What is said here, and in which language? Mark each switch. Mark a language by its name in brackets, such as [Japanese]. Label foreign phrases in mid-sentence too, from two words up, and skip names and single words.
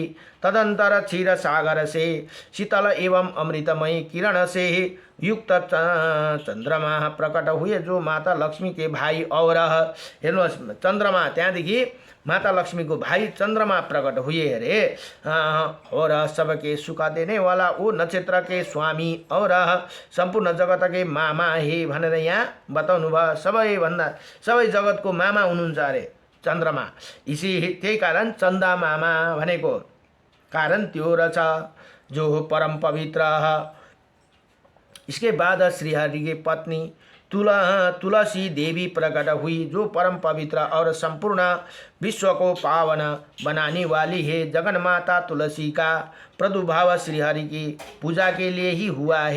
[Hindi] तदंतर क्षीर सागर से शीतल एवं अमृतमयी किरण से युक्त चंद्रमा प्रकट हुए, जो माता लक्ष्मी के भाई। और हेर्नुहोस् चंद्रमा, त्यहाँदेखि माता लक्ष्मी को भाई चंद्रमा प्रकट हुए अरे। और सबके सुख देने वाला वो नक्षत्र के स्वामी और संपूर्ण जगत के मामा हे [Nepali] भनेर यहाँ बताउनु भयो। सबै जगतको मामा हुनुहुन्छ अरे चंद्रमा। इसी त्यही कारण चंदा मामा भनेको कारण त्यो रहेछ, [Hindi] जो परम पवित्र। इसके बाद श्रीहरि की पत्नी तुलसी देवी प्रकट हुई, जो परम पवित्र और संपूर्ण विश्व को पावन बनाने वाली है। जगन माता तुलसी का प्रादुर्भाव श्रीहरि की पूजा के लिए ही हुआ है।